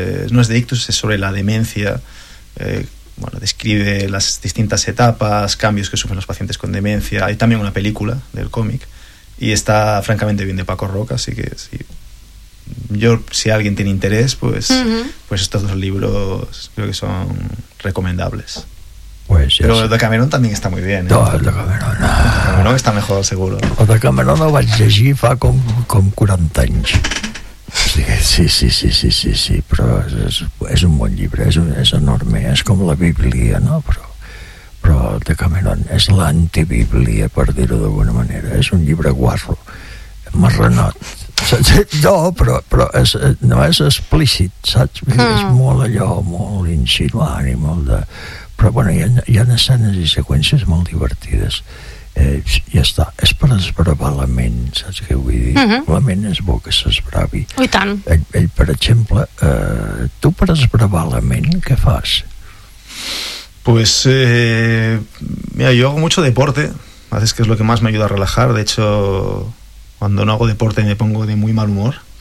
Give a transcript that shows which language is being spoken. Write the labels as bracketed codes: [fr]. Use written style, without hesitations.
[es] No es de ictus, es sobre la demencia. Bueno, describe las distintas etapas, cambios que sufren los pacientes con demencia. Hay también una película del cómic, y está francamente bien, de Paco Roca, así que sí. Yo, si alguien tiene interés, pues, pues estos dos libros creo que son recomendables. Pues, pero el de Cameron también está muy bien, ¿eh? No, el de Cameron, [ca] Decameron està millor, [es] seguro. [ca] El Decameron el vaig llegir fa com 40 anys. Sí, però és un bon llibre, és enorme, és com la Bíblia, no? Però el Decameron és l'antibíblia, per dir-ho d'alguna manera. És un llibre guarro, marranot. No, però és, no és explícit, saps? És molt allò, molt insinuant i molt de... Però bueno, hi ha escenes i seqüències molt divertides. Ja està, és per esbravar la ment, saps què vull dir? Uh-huh. La ment és bo que s'esbravi. I tant. Ell, per exemple, tu per esbravar la ment, què fas? [es] Pues, mira, yo hago mucho deporte, a veces que es lo que más me ayuda a relajar. De hecho, cuando no hago deporte me pongo de muy mal humor.